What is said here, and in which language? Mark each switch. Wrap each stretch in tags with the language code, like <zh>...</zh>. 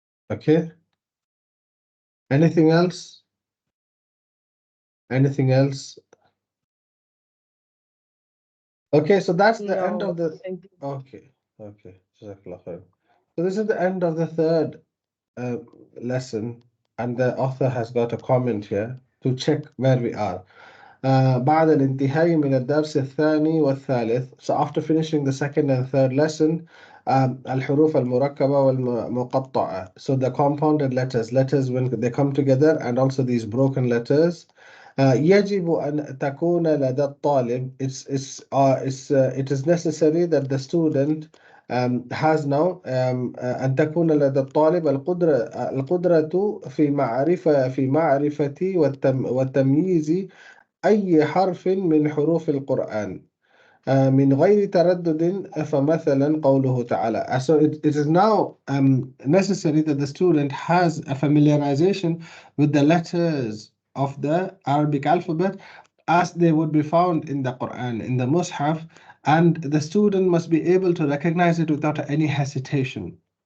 <en>Okay? Anything else? Anything else? Okay, so that's the end No, of the. thank you. Okay, okay. Jazakallah khair. So this is the end of the third lesson, and the author has got a comment here to check where we are.</en> <ar>بعد الانتهاء من الدرس الثاني والثالث.</ar> <en>So after finishing the second and third lesson,</en> <ar>الحروف المركبة والمقطعة.</ar> <en>So the compounded letters when they come together, and also these broken letters.</en> <ar>يجب أن تكون لدى الطالب.</ar> <en>It is necessary that the student has now</en> <ar>أن تكون لدى الطالب القدرة في معرفة والتمييز أي حرف من حروف القرآن من غير تردد. فمثلا قوله تعالى.</ar> <en>So it is now necessary that the student has a familiarization with the letters of the Arabic alphabet as they would be found in the Quran, in the Mus'haf, and the student must be able to recognize it without any hesitation.</en>